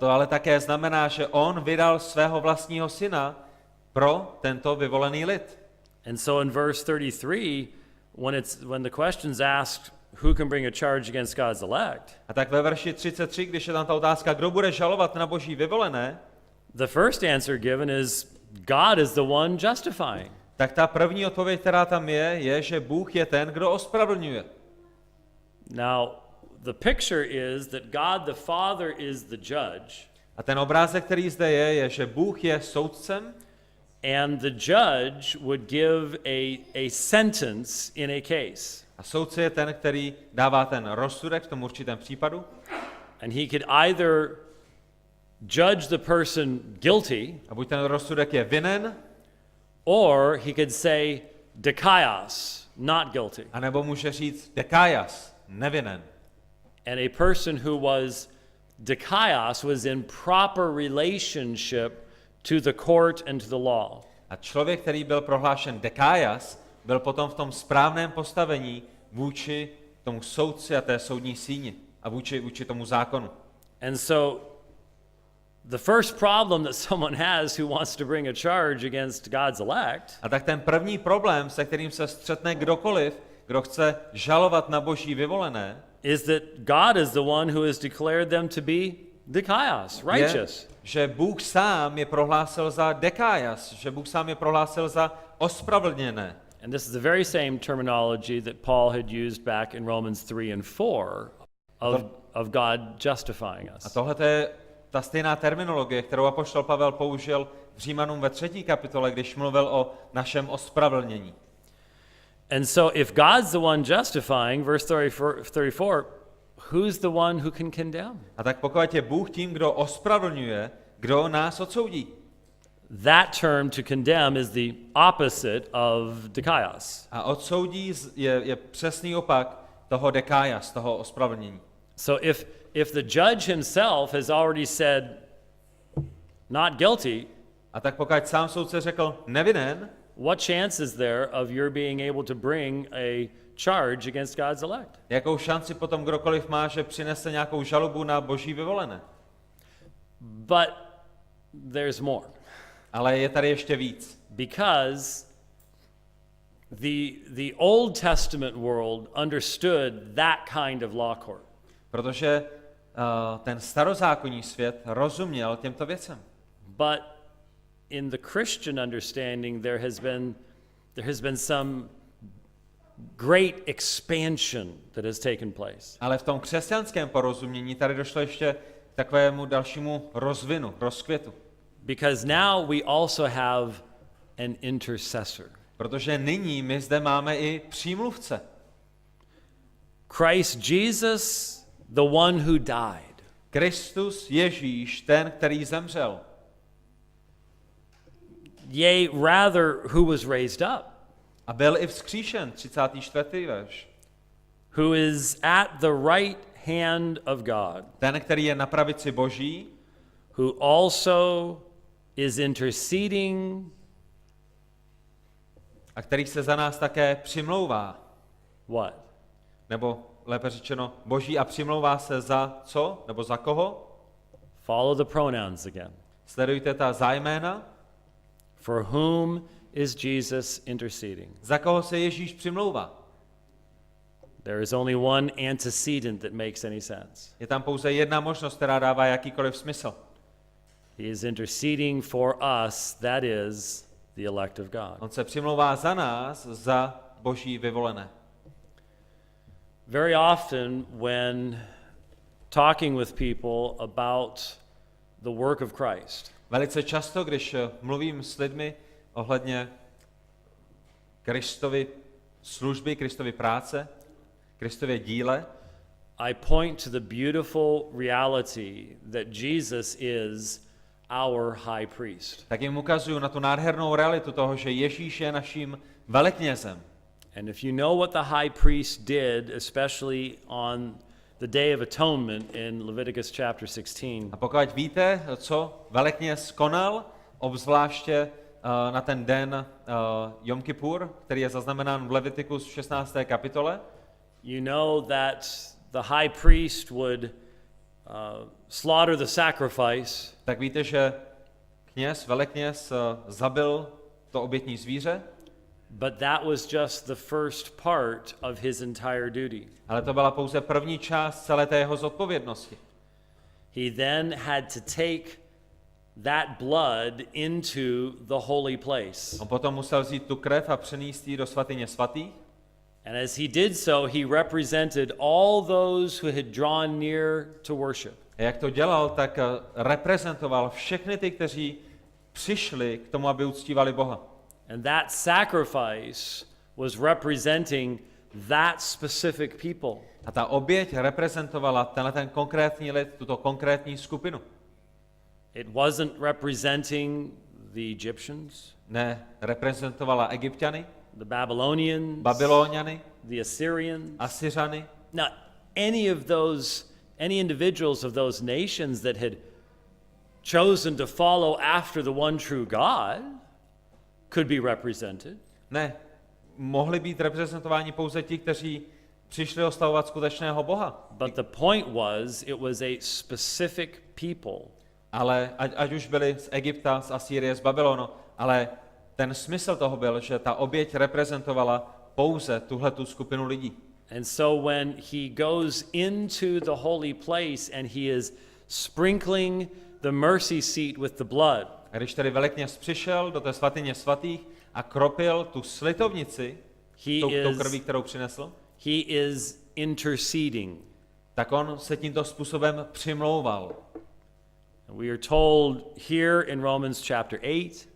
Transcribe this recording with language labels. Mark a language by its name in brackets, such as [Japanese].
[Czech] A to ale také znamená, že on vydal svého vlastního syna pro tento vyvolený lid. [English] And so in verse 33, when the question's asked, who can bring a charge against God's elect? [Czech] A tak ve verši 33, když je tam ta otázka, kdo bude žalovat na boží vyvolené, [English] the first answer given is God is the one justifying. [Czech] Tak ta první odpověď, která tam je, že Bůh je ten, kdo ospravedlňuje. [English] Now, the picture is that God the Father is the judge. [Czech] A ten obrázek, který zde je, že Bůh je soudcem. [English] And the judge would give a sentence in a case. [Czech] A soudce je ten, který dává ten rozsudek v tom určitém případu. [English] And he could either judge the person guilty, [Czech] a buď ten rozsudek je vinen, [English] or he could say dikaios, not guilty. [Czech] A nebo může říct dekaios, nevinen. [English] And a person who was dikaios was in proper relationship to the court and to the law. [Czech] A člověk, který byl prohlášen dekaios, byl potom v tom správném postavení vůči tomu soudci a té soudní síni a vůči tomu zákonu. [English] And so the first problem that someone has who wants to bring a charge against God's elect, [Czech] a tak ten první problém, se kterým se střetne kdokoliv, kdo chce žalovat na boží vyvolené, [English] is that God is the one who has declared them to be dikaios, righteous. [Czech] Je, že Bůh sám je prohlásil za dekaios, že Bůh sám je prohlásil za ospravedlněné. [English] And this is the very same terminology that Paul had used back in Romans 3 and 4 of God justifying us. [Czech] A tohle je ta stejná terminologie, kterou apoštol Pavel použil v Římanům ve 3. kapitole, když mluvil o našem ospravedlnění. [English] And so if God's the one justifying, verse 34, who's the one who can condemn? [Czech] A tak pokud je Bůh tím, kdo ospravedlňuje, kdo nás odsoudí? [English] That term to condemn is the opposite of dikaios. [Czech] A odsoudí je přesný opak toho dekaios, toho ospravedlnění. [English] So if the judge himself has already said not guilty, [Czech] A tak pokud sám soudce řekl nevinen, [English] what chance is there of your being able to bring a charge against God's elect? [Czech] jakou šanci potom kdokoliv má, že přinese nějakou žalobu na boží vyvolené? [English] But there's more. [Czech] Ale je tady ještě víc. [English] Because the Old Testament world understood that kind of law court. [Czech] Protože ten starozákonní svět rozuměl těmto věcem. [English] But in the Christian understanding there has been some great expansion that has taken place. [Czech] Ale v tom křesťanském porozumění tady došlo ještě k takovému dalšímu rozvinu, rozkvětu. [English] Because now we also have an intercessor. [Czech] Protože nyní my zde máme i přímluvce. [English] Christ Jesus, the one who died. [Czech] Kristus Ježíš, ten, který zemřel. [English] Yea, rather, who was raised up. [Czech] A byl i vzkříšen, 34. verš. [English] Who is at the right hand of God. [Czech] Ten, který je na pravici Boží. [English] Who also is interceding. [Czech] A který se za nás také přimlouvá. [English] What? [Czech] Nebo lépe řečeno, Boží a přimlouvá se za co? Nebo za koho? [English] Follow the pronouns again. [Czech] Sledujte ta zájména. [English] For whom is Jesus interceding? [Czech] Za koho se Ježíš přimlouvá? [English] There is only one antecedent that makes any sense. [Czech] Je tam pouze jedna možnost, která dává jakýkoliv smysl. [English] He is interceding for us, that is the elect of God. [Czech] On se přimlouvá za nás, za Boží vyvolené. [English] Very often when talking with people about the work of Christ, [Czech] Velice často, když mluvím s lidmi ohledně Kristovy služby, Kristovy práce, Kristově díle, [English] I point to the beautiful reality that Jesus is our high priest. [Czech] tak jim ukazuju na tu nádhernou realitu toho, že Ježíš je naším veleknězem. [English] And if you know what the high priest did, especially on the Day of Atonement in Leviticus chapter 16, [Czech] A pokud víte, co velekněz konal, obzvláště na ten den Jom Kippur, který je zaznamenán v Levitikus 16. kapitole, [English] you know that the high priest would slaughter the sacrifice, [Czech] tak víte, že velekněz zabil to obětní zvíře, [English] but that was just the first part of his entire duty. [Czech] ale to byla pouze první část celé té jeho zodpovědnosti. [English] He then had to take that blood into the holy place. [Czech] On potom musel vzít tu krev a přenést ji do svatyně svatých. [English] And as he did so, he represented all those who had drawn near to worship. [Czech] A jak to dělal, tak reprezentoval všechny ty, kteří přišli k tomu, aby uctívali Boha. [English] And that sacrifice was representing that specific people. [Czech] A ta oběť reprezentovala ten konkrétní lid, tuto konkrétní skupinu. [English] It wasn't representing the Egyptians, [Czech] Ne, reprezentovala Egypťany, [English] the Babylonians, [Czech] Babyloniany, [English] the Assyrians, [Czech] Asyřany. [English] not any individuals of those nations that had chosen to follow after the one true God could be represented. [Czech] Ne, mohli být reprezentováni pouze ti, kteří přišli oslavovat skutečného Boha. [English] But the point was, it was a specific people. [Czech] Ale ať už byli z Egypta, z Asýrie, z Babylonu, ale ten smysl toho byl, že ta oběť reprezentovala pouze tuhletu skupinu lidí. [English] And so when he goes into the holy place and he is sprinkling the mercy seat with the blood, [Czech] A když tedy velekněz přišel do té svatyně svatých a kropil tu slitovnici tou krví, kterou přinesl, [English] he is interceding. [Czech] tak on se tímto způsobem přimlouval. [English] We are told here in Romans chapter 8,